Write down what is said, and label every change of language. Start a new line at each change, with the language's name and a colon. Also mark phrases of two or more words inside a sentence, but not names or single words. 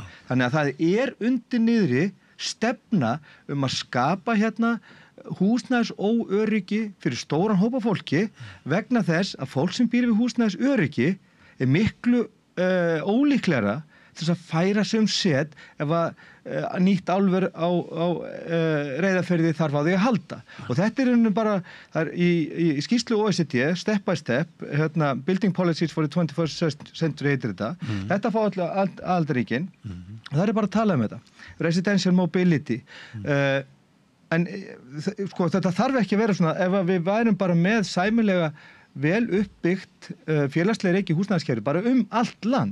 Icelandic: Þannig að það undir niðri stefna að skapa húsnæðisóöryggi fyrir stóran hópa fólki vegna þess að fólk sem býr við húsnæðisöryggi miklu ólíklegra til þess að færa sig set ef að nýtt álver á Reyðarfirði þarf á því að halda. Og þetta bara í skýrslu OECD,
English: step by step,
Icelandic: Building Policies for the 21st Century heitir þetta. Þetta fá aðildarríkin og það bara að tala þetta.
English: Residential mobility.
Icelandic: En sko, þetta þarf ekki að vera svona, ef við værum bara með sæmilega vel uppbyggt félagslega reiki húsnæðiskerfi bara allt land.